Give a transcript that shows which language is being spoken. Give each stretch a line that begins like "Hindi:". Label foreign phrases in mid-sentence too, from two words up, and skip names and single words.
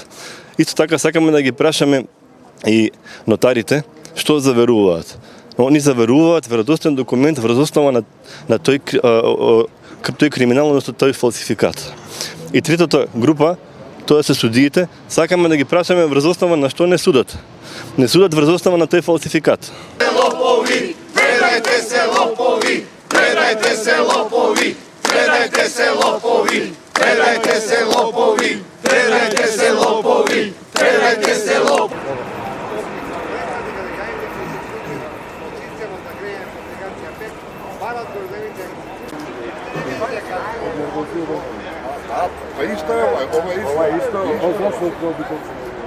Macedonian: Исто така сакаме да ги прашаме и нотарите што заверуваат. Oni заверуваат веродостоен документ врз основа на тој криминал, односно тој фалсификат. И третата група, тоа се судиите, сакаме да ги прашаме врз основа на што не судат. Не судат врз основа на тој фалсификат. Lopovi, predajte se lopovi, predajte se lopovi, predajte se lopovi, predajte se lopovi, predajte se lopovi, predajte se lopovi. Pa isto je ovo je isto.